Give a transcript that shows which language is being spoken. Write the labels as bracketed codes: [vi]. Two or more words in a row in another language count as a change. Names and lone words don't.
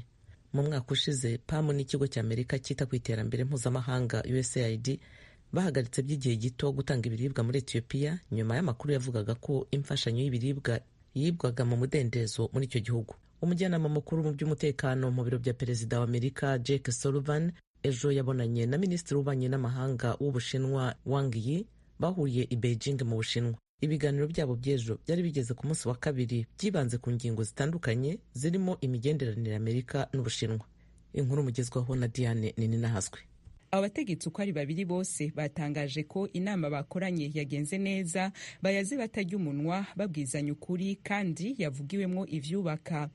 [rw] Mu mwaka ushize PAM n'ikigo cya Amerika cyita ku iterambere mpuzamahanga USAID bahagaritse by'igihe gito gutanga ibiribwa muri Ethiopia nyuma y'amakuru yavugaga ko imfashanyo y'ibiribwa yibwaga mu mudendezo muri icyo gihugu. Umujyanama mukuru mu by'umutekano mu biro bya perezida wa Amerika Jake Sullivan ejo yabonanye na minisitiri w'ububanyi n'amahanga w'Ubushinwa Wang Yi bahuriye i Beijing mu Bushinwa. Ibiganiro byabo by'ejo byari bigeze ku munsi wa kabiri, byibanze ku ngingo zitandukanye zirimo imigenderanire Amerika n'Ubushinwa. Inkuru mugezwaho na Diane Ninahazwe. [rn] Abategetsi uko ari babiri bose batangaje ko inama bakoranye yagenze neza, bayaze batarya umunwa, babwizanya ukuri kandi yavugiwemo ivyubaka.